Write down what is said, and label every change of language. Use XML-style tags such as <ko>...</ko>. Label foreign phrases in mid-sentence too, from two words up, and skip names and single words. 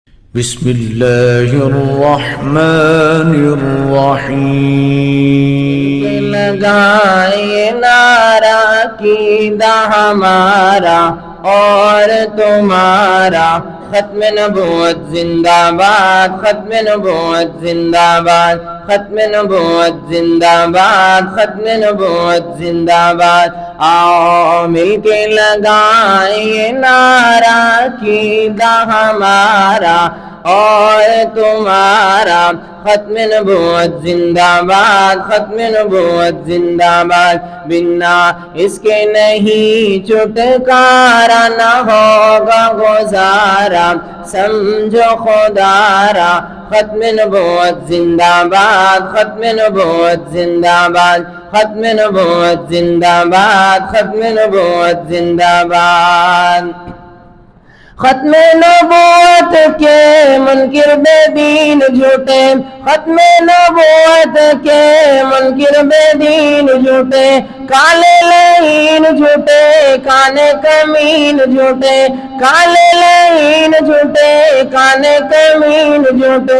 <ar>بسم الله الرحمن الرحيم</ar> <ur>لگائے نعرہ عقیدہ ہمارا اور تمہارا ختم نبوت زندہ باد، ختم نبوت زندہ باد، ختم نبوت زندہ باد، ختم نبوت زندہ باد۔ آؤ مل کے لگائیں نعرہ عقیدہ ہمارا اور تمہارا ختم نبوت زندہ باد، ختم نبوت زندہ باد۔ بنا اس کے نہیں چھٹکارا، نہ ہوگا گزارا، سمجھو خدارا۔ ختم نبوت زندہ باد، ختم نبوت زندہ باد، ختم نبوت زندہ باد، ختم نبوت زندہ باد۔ ختم نبوت کے منکر بے دین جھوٹے، ختم نبوت کے منکر بے دین جھوٹے، کالے لعین جھوٹے، کانے کمین جھوٹے، کالے لعین جھوٹے، کانے کمین جھوٹے۔</ur>